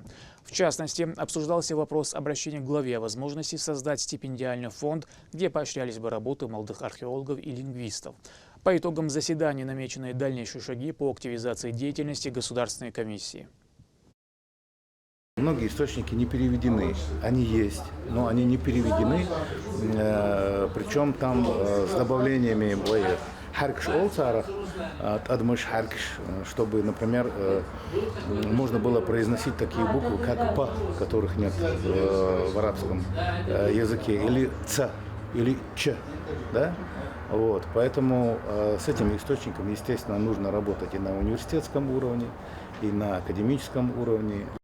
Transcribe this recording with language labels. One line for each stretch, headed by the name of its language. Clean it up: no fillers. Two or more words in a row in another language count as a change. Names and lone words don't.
Russian: В частности, обсуждался вопрос обращения к главе о возможности создать стипендиальный фонд, где поощрялись бы работы молодых археологов и лингвистов. По итогам заседания намечены дальнейшие шаги по активизации деятельности Государственной комиссии. Многие источники не переведены. Они есть, но они не переведены. Причем там с добавлениями
Chechen: харкш олцарах, адмыш харкш,
Russian: чтобы, например, можно было произносить такие буквы, как «п», которых нет в арабском языке, или «ц», или «ч». Да? Вот. Поэтому с этими источниками, естественно, нужно работать и на университетском уровне, и на академическом уровне.